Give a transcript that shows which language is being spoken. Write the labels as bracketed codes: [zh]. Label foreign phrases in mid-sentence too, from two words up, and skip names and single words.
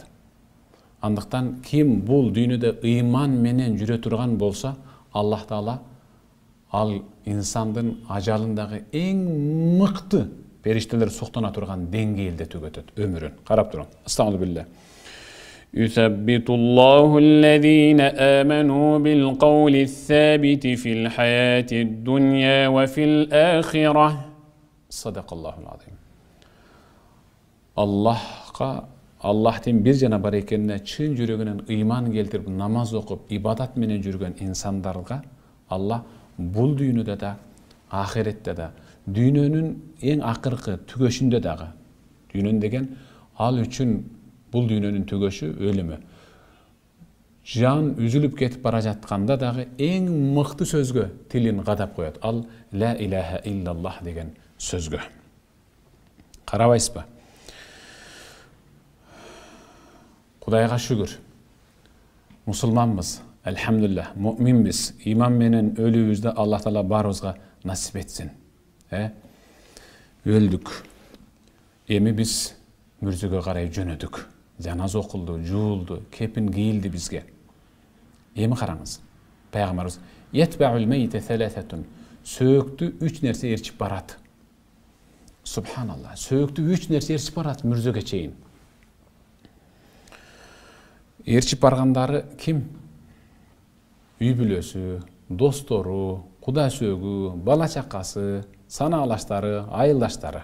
[ky] Андыктан ким бул дүйнөдө ыйман менен жүрө турган болсо, Аллах Таала ал инсандын ажалындагы эң мыкты периштелер суктана турган деңгээлде түгөтөт өмүрүн. Карап турун. Астагфирулла. [ar] يثبت الله الذين آمنوا بالقول الثابت في الحياة الدنيا وفي الآخرة. صدق الله العظيم. [ky] Аллахтын бир жана бар экенине чын жүрөгүнөн ыйман келтирип, намаз окуп, ибадат менен жүргөн инсандарга Аллах бул дүйнөдө да, ахиретте да, дүйнөнүн эң акыркы түгөшүндө дагы, дүйнөн деген ал үчүн бул дүйнөнүн түгөшү өлүмү. Жан үзүлүп кетип бара жатканда дагы эң мыкты сөзгө тилин кадап коет. Ал [ar] لا إله إلا الله [ky] деген сөзгө. Карабайсызбы? Кудайга шүгүр. Мусулманбыз, элхамдулилlah, муъминбиз. Иман менен өлүүбүздө Аллах Таала баарыбызга насип этсин. Өлдүк. Эми биз мүрзөгө карай жөнөдүк. Жаназа окулду, жуулду, кепин кийилди бизге. Эми караңыз. Пайгамбарыбыз [ar] "يتبع الميت ثلاثة". [ky] Сөөктү 3 нерсе ээрчип барат. Субханалла. Сөөктү 3 нерсе ээрчип барат мүрзөгө чейин. Ээрчип баргандары ким? Үй бүлөсү, достору, куда сөөгү, бала чакасы, санаалаштары, айылдаштары.